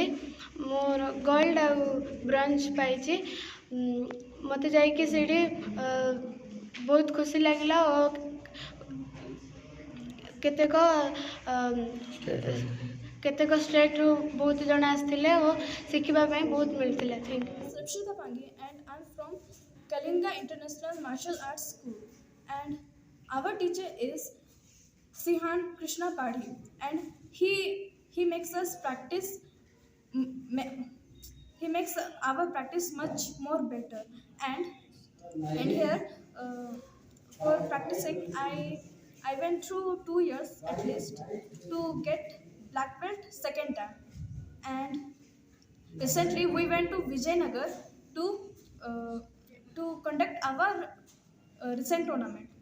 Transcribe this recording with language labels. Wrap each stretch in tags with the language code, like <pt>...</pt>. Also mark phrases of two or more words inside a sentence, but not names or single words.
<or>ମୋର ଗୋଲ୍ଡ ଆଉ ବ୍ରୋଞ୍ଜ ପାଇଛି। ମୋତେ ଯାଇକି ସେଇଠି ବହୁତ ଖୁସି ଲାଗିଲା ଓ କେତେକ ଷ୍ଟେଟ୍ରୁ ବହୁତ ଜଣ ଆସିଥିଲେ ଓ ଶିଖିବା ପାଇଁ ବହୁତ ମିଳିଥିଲା।</or> <en>thank you. Sarshita Pange and I'm from Kalinga International Martial Arts School, and our teacher is Sihan Krishna Padi, and he makes us practice he makes our practice much more better, and here for practicing I went through 2 years at least to get black belt second time, and recently we went to Vijayanagar to conduct our recent tournament.</en>